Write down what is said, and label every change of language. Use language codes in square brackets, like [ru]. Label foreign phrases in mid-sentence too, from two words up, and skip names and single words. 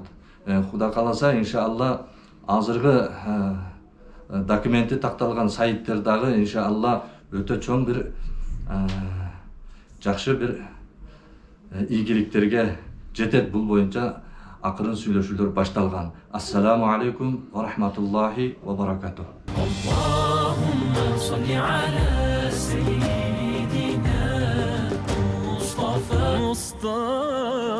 [ky] Куда кааласа, иншалла азыркы документи такталган сайиттер дагы иншалла өтө чоң бир жакшы бир ийгиликтерге жетет. Бул боюнча акырын сүйлөшүүлөр башталган. [ar] السلام عليكم ورحمة الله وبركاته. اللهم صل على سيدنا مصطفى